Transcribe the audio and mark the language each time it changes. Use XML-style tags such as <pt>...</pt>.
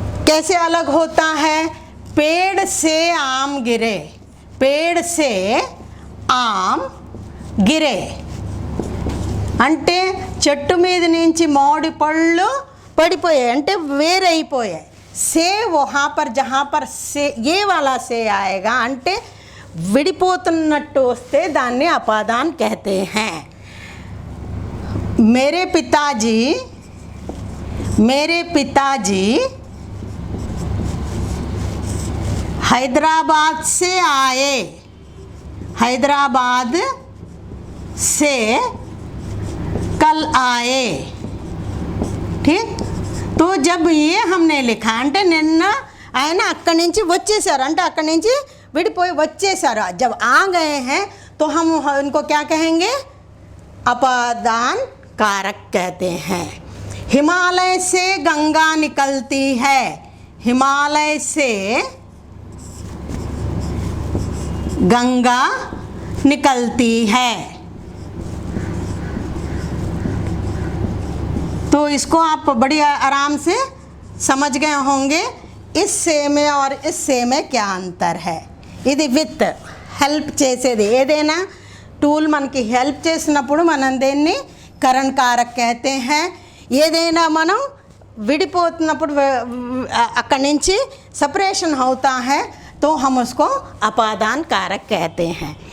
<hi>कैसे अलग होता है? पेड़ से आम गिरे, पेड़ से आम गिरे</hi> <te>అంటే చెట్టు మీద నుంచి మామిడి పళ్ళు పడిపోయాయి, అంటే వేరైపోయాయి।</te> <hi>से वहाँ पर जहाँ पर से ये वाला से आएगा</hi> <te>అంటే విడిపోతున్నట్టు వస్తే దాన్ని అపాదాన్</te> <hi>कहते हैं। मेरे पिताजी हैदराबाद से आए, हैदराबाद से कल आए। ठीक, तो जब ये हमने लिखा</hi> <te>అంటే నిన్న ఆయన అక్కడి నుంచి వచ్చేసారు, అంటే అక్కడి నుంచి విడిపోయి వచ్చేసారు।</te> <hi>जब आ गए हैं तो हम उनको क्या कहेंगे? अपादान कारक कहते हैं। हिमालय से गंगा निकलती है, हिमालय से गंगा निकलती है। तो इसको आप बड़ी आराम से समझ गए होंगे इस से में और इस से में क्या अंतर है।</hi> <te>ఇది విత్ హెల్ప్ చేసేది, ఏదైనా టూల్ మనకి హెల్ప్ చేసినప్పుడు మనం దేన్ని కరణ్ కారక్</te> <hi>कहते हैं।</hi> <te>ఏదైనా మనం విడిపోతున్నప్పుడు అక్కడి నుంచి సపరేషన్ అవుతా</te> <hi>है तो हम उसको</hi> <te>అపాదాన్ కారక్</te> <hi>कहते हैं।</hi>